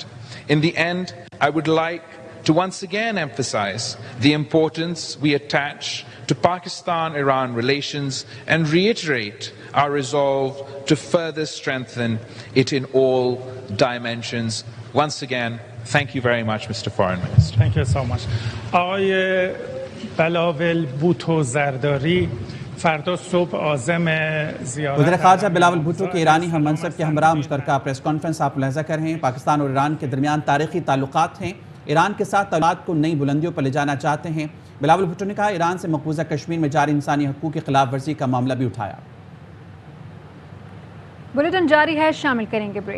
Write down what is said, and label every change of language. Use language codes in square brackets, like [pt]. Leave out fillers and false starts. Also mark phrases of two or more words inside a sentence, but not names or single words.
[en] In the end, I would like to once again emphasize the importance we attach to Pakistan-Iran relations and reiterate our resolve to further strengthen it in all dimensions. Once again, thank you very much, Mr. Foreign Minister. Thank you so much. [fa] آقای بلاول بوتو زرداری فردا صبح عازم زیارت [ur] وزیر خارجہ بلاول بھٹو کے ایرانی ہم منصب کے ہمراہ مشترکہ [en] press conference [ur] آپ ملاحظہ کر رہے ہیں. پاکستان اور ایران کے درمیان تاریخی تعلقات ہیں۔ ایران کے ساتھ تعلقات کو نئی بلندیوں پر لے جانا چاہتے ہیں. بلاول بھٹو نے کہا ایران سے مقبوضہ کشمیر میں جاری انسانی حقوق کی خلاف ورزی کا معاملہ بھی اٹھایا. بلیٹن جاری ہے، شامل کریں گے بریک.